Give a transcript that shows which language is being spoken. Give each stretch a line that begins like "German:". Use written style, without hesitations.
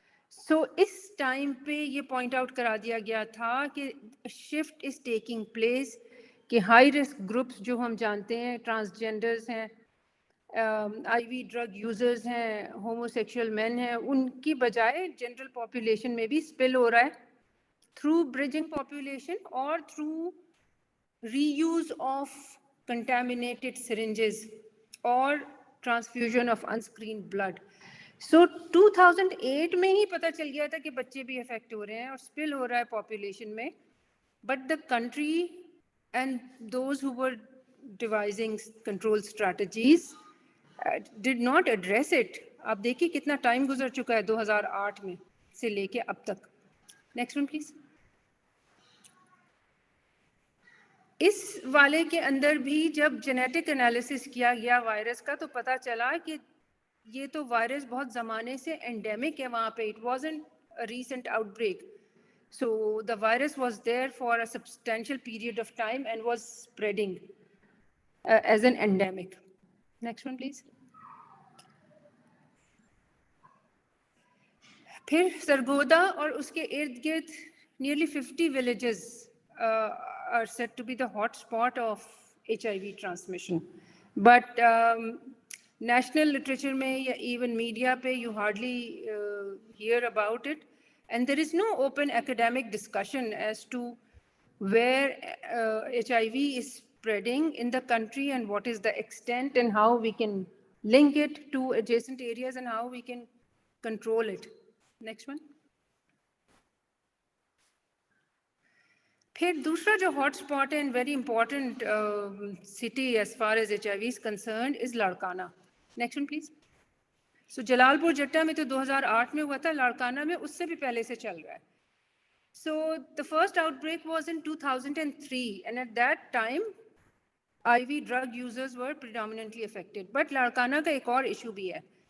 Hindi: So इस time पे ये point out करा दिया गया था कि
English: shift is taking place,
Hindi: कि
English: high risk groups
Hindi: जो हम जानते हैं, transgenders हैं, IV drug users हैं, homosexual men हैं, उनकी बजाय general population में भी spill हो रहा है
English: through bridging population or through reuse of contaminated syringes or transfusion of unscreened blood.
Hindi: So 2008 में ही पता चल गया था कि बच्चे भी affect हो रहे हैं और spill हो रहा है population में,
English: but the country and those who were devising control strategies did not address it.
Hindi: आप देखिए कितना time गुजर चुका है 2008 में से लेके अब तक.
English: Next one please.
Hindi: इस वाले के अंदर भी जब जेनेटिक एनालिसिस किया गया वायरस का तो पता चला कि ये तो वायरस बहुत ज़माने से एंडेमिक है वहाँ पे.
English: It wasn't a recent outbreak. So the virus was there for a substantial period of time and was spreading as an endemic. Next one please.
Hindi: फिर सरगोदा और उसके इर्द गिर्द
English: nearly 50 villages are said to be the hot spot of HIV transmission. But national literature
Hindi: में या
English: even media पे you hardly hear about it. And there is no open academic discussion as to where HIV is spreading in the country and what is the extent and how we can link it to adjacent areas and how we can control it. Next one.
Hindi: फिर दूसरा जो
English: hotspot and very important city as far as HIV is concerned is Larkana. Next one, please.
Hindi: So Jalalpur जट्टा में तो 2008 में हुआ था, लाड़काना में उससे भी पहले से चल रहा है.
English: So the first outbreak was in 2003, and at that time IV drug users were predominantly affected.
Hindi: But Larkana का एक और issue भी है.